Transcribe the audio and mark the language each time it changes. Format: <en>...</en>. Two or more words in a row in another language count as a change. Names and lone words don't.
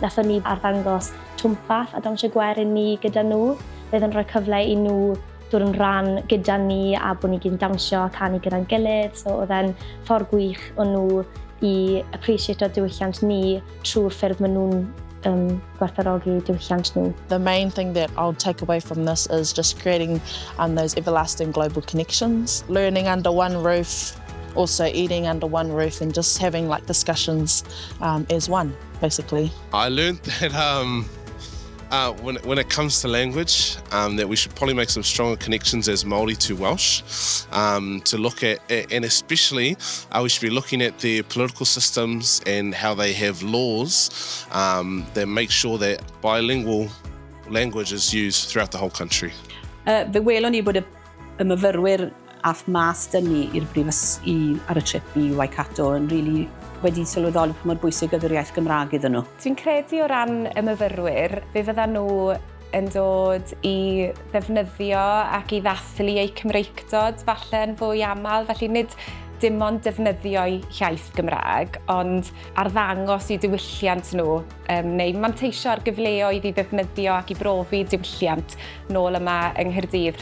<cy>Nathon ni arddangos twmpath a dawnsio gwerin ni gyda nhw. Bydd yn rhoi cyfle i nhw dod yn rhan gyda ni a bod ni gyd yn dawnsio a canu gyda'n gilydd. So oedd e'n ffordd gwych o nhw i appreciate diwylliant ni trwy'r ffyrdd maen nhw'n gwerthfawrogi diwylliant nhw.</cy> <en>The main thing that I'll take away from this is just creating those everlasting global connections, learning under one roof, also eating under one roof and just having like discussions as one, basically. I learned that when it comes to language, that we should probably make some stronger connections as Māori to Welsh, to look at, and especially we should be looking at their political systems and how they have laws that make sure that bilingual language is used throughout the whole country.</en> <cy>Fe welon ni bod y myfyrwyr ath mas dynnu ar y trip i Waikato yn really wedi sylweddoli pa mor bwysig ydy'r iaith Gymraeg iddyn nhw. Dwi'n credu o ran y myfyrwyr, fe fyddan nhw yn dod i ddefnyddio ac i ddathlu eu Cymreicdod falle yn fwy aml, felly nid dim ond defnyddio'u iaith Gymraeg, ond arddangos i diwylliant nhw, neu manteisio ar gyfleoedd i ddefnyddio ac i brofi diwylliant nôl yma yng Nghaerdydd.</cy>